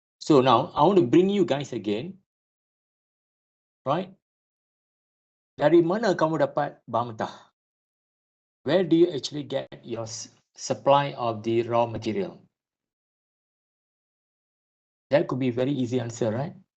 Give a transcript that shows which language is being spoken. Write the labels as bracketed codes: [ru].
[en] So now I want to bring you guys again, right? [ms] Dari mana kamu dapat bahan mentah? [en] Where do you actually get your supply of the raw material? That could be very easy answer, right?